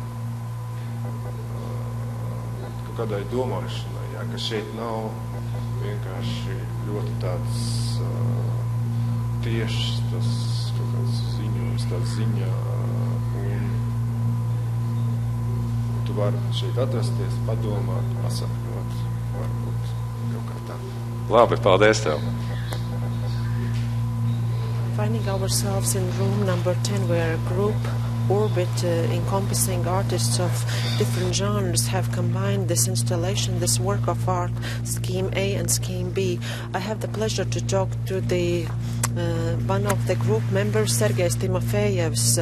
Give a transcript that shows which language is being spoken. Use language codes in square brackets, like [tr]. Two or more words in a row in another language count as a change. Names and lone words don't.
[lv] kādai domāšanai, ja, ka šeit nav vienkārši ļoti tāds tiešs tas kaut kāds ziņojums, tāds ziņā, un tu vari šeit atrasties, padomāt, pasapņot, varbūt kaut kā tā. Labi, paldies tev. [en] Finding ourselves in room number 10, where a group orbit encompassing artists of different genres have combined this installation, this work of art, Scheme A and Scheme B. I have the pleasure to talk to the one of the group members, Sergejs Timofeyevs.